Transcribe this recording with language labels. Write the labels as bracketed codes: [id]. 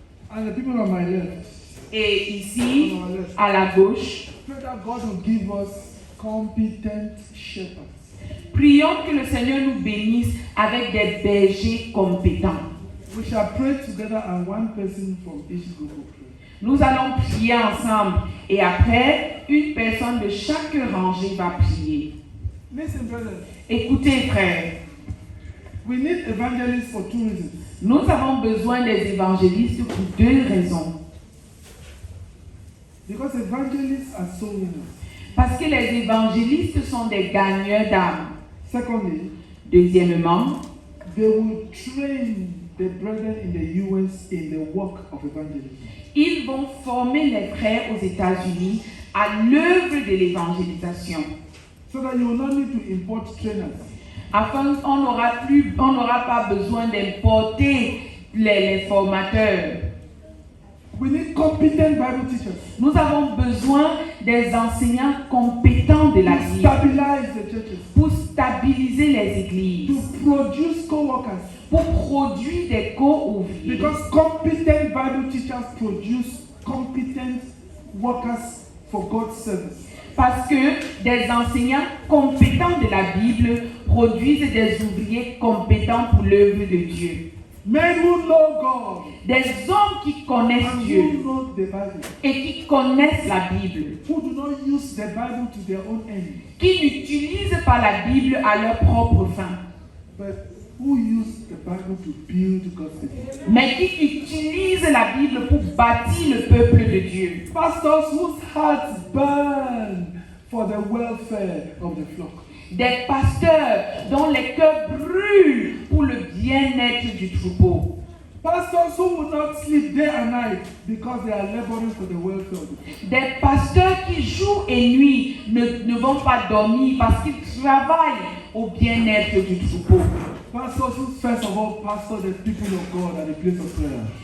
[en] And the people on my left. [fr] Et ici, à la gauche, [en] pray that God will give us competent shepherds. [fr] Prions que le Seigneur nous bénisse avec des bergers compétents. [en] We shall pray together and one person from each group will pray. [fr] Nous allons prier ensemble et après, une personne de chaque rangée va prier. [en] Listen, brothers. [fr] Écoutez, frères. [en] We need evangelists for two reasons. [fr] Nous avons besoin des évangélistes pour deux raisons. [en] Because evangelists are soul winners. [fr] Parce que les évangélistes sont des gagneurs d'âmes. [en] Secondly, [fr] deuxièmement, [en] they will train the brethren in the US in the work of evangelism. [fr] Ils vont former les frères aux États-Unis à l'œuvre de l'évangélisation. [en] So that you will not need to import trainers. [fr] Afin on n'aura pas besoin d'importer les formateurs. [en] We need competent Bible teachers. [fr] Nous avons besoin des enseignants compétents de la Bible. [en] Stabilize the churches. [fr] Pour stabiliser les églises. [en] To produce co-workers. [fr] Pour produire des co-ouvriers. [en] Because competent Bible teachers produce competent workers for God's service. [fr] Parce que des enseignants compétents de la Bible produisent des ouvriers compétents pour l'œuvre de Dieu. [en] Men who know God. [fr] Des hommes qui connaissent Dieu [en] Know the Bible. [fr] et qui connaissent la Bible. [en] Who do not use the Bible to their own end. [fr] Qui n'utilisent pas la Bible à leur propre fin. [en] But who use the Bible to build God's people. [fr] Mais qui utilisent la Bible pour bâtir le peuple de Dieu. [en] Pastors whose hearts burn for the welfare of the flock. [fr] Des pasteurs dont les cœurs brûlent pour le bien-être du troupeau. [en] Pastors who will not sleep day and night because they are laboring for the welfare of the flock. [fr] Des pasteurs qui jour et nuit ne vont pas dormir parce qu'ils travaillent au bien-être du troupeau. [en] Pastors who first of all pastor the people of God at the place of prayer.